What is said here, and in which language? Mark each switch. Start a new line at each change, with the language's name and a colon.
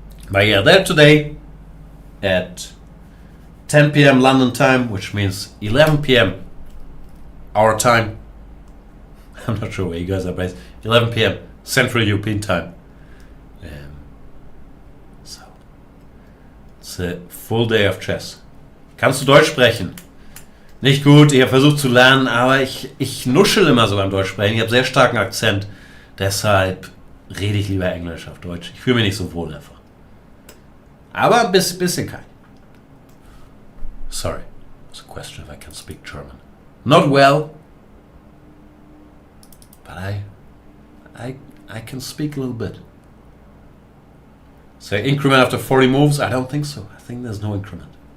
English: But yeah, they're today at 10 p.m. London time, which means 11 p.m. our time. I'm not sure where you guys are based. 11 p.m. Central European time. So it's a full day of chess.
German: Kannst du Deutsch sprechen? Nicht gut, ich habe versucht zu lernen, aber ich nuschel immer so beim Deutsch sprechen. Ich habe sehr starken Akzent, deshalb rede ich lieber Englisch auf Deutsch. Ich fühle mich nicht so wohl einfach. Aber ein bisschen kann ich.
English: Sorry, it's a question if I can speak German. Not well, but I can speak a little bit. So increment after 40 moves? I don't think so. I think there's no increment.